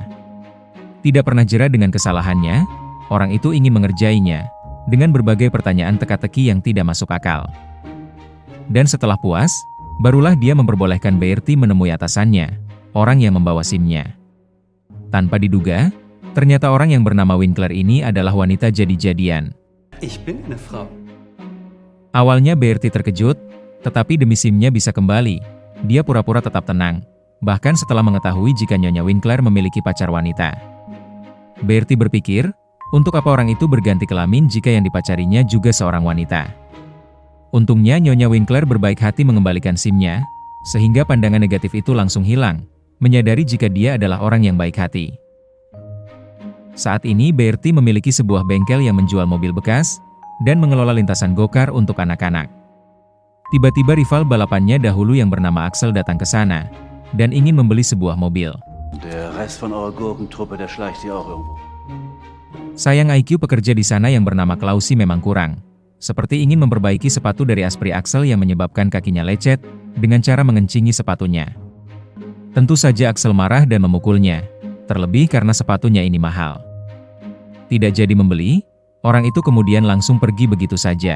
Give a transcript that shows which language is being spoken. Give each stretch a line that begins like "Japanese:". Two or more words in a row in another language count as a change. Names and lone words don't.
Indonesian: Tidak pernah jera dengan kesalahannya, orang itu ingin mengerjainya, dengan berbagai pertanyaan teka-teki yang tidak masuk akal. Dan setelah puas, barulah dia memperbolehkan Bertie menemui atasannya, orang yang membawa SIM-nya. Tanpa diduga, ternyata orang yang bernama Winkler ini adalah wanita jadi-jadian.
German: Ich bin eine Frau.
Indonesian: Awalnya Bertie terkejut, tetapi demi SIM-nya bisa kembali, dia pura-pura tetap tenang, bahkan setelah mengetahui jika Nyonya Winkler memiliki pacar wanita. Bertie berpikir, untuk apa orang itu berganti kelamin jika yang dipacarinya juga seorang wanita. Untungnya Nyonya Winkler berbaik hati mengembalikan SIM-nya, sehingga pandangan negatif itu langsung hilang, menyadari jika dia adalah orang yang baik hati. Saat ini Bertie memiliki sebuah bengkel yang menjual mobil bekas, dan mengelola lintasan go-kart untuk anak-anak. Tiba-tiba rival balapannya dahulu yang bernama Axel datang ke sana, dan ingin membeli sebuah mobil.
German: Der Rest von eurer Gurkentruppe, der schleicht hier auch irgendwo.
Indonesian: Sayang IQ pekerja di sana yang bernama Klausi memang kurang. Seperti ingin memperbaiki sepatu dari aspri Axel yang menyebabkan kakinya lecet, dengan cara mengencingi sepatunya. Tentu saja Axel marah dan memukulnya, terlebih karena sepatunya ini mahal. Tidak jadi membeli, orang itu kemudian langsung pergi begitu saja.